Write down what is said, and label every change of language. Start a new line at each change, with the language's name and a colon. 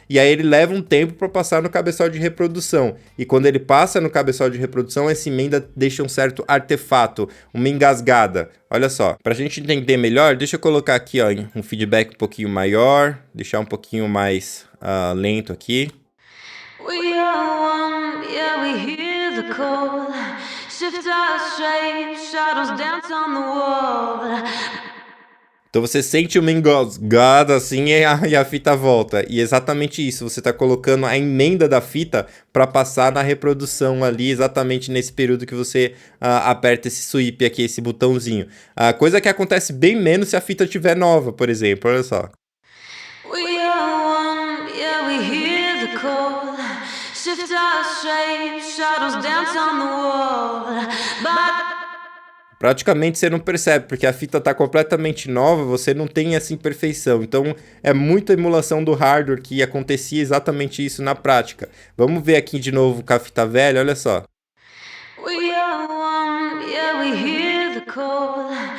Portuguese: E aí ele leva um tempo para passar no cabeçote de reprodução. E quando ele passa no cabeçote de reprodução, essa emenda deixa um certo artefato, uma engasgada. Olha só, pra gente entender melhor, deixa eu colocar aqui, ó, um feedback um pouquinho maior, deixar um pouquinho mais lento aqui.
English: We are one, yeah, we hear the call. Shift our shape, shadows dance on the wall.
Portuguese: Então você sente uma engasgada assim e a fita volta. E exatamente isso, você está colocando a emenda da fita para passar na reprodução ali, exatamente nesse período que você aperta esse sweep aqui, esse botãozinho. Coisa que acontece bem menos se a fita estiver nova, por exemplo, olha só.
English: We are one, yeah, we hear the call. Shift our shape, shadows dance on the wall.
Portuguese: Praticamente você não percebe, porque a fita está completamente nova, você não tem essa imperfeição. Então, é muita emulação do hardware que acontecia exatamente isso na prática. Vamos ver aqui de novo com a fita velha, olha só.
English: We are one, yeah, we hear the call.